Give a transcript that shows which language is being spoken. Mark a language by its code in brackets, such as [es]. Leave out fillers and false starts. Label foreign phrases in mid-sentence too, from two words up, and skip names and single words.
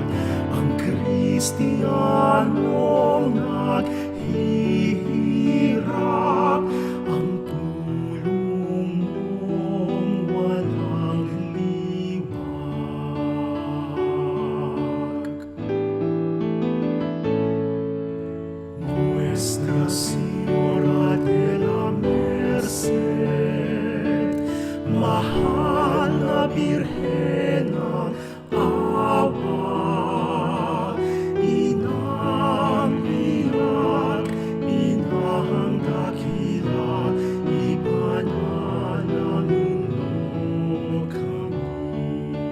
[tl] Ang Kristiyanong naghihirap, ang tulong mong walang liwag. [es] Nuestra Señora de la Merced, [tl] mahal na Birhen ng awa, inang biyak, inahang dakila, ipanalangin mo kami.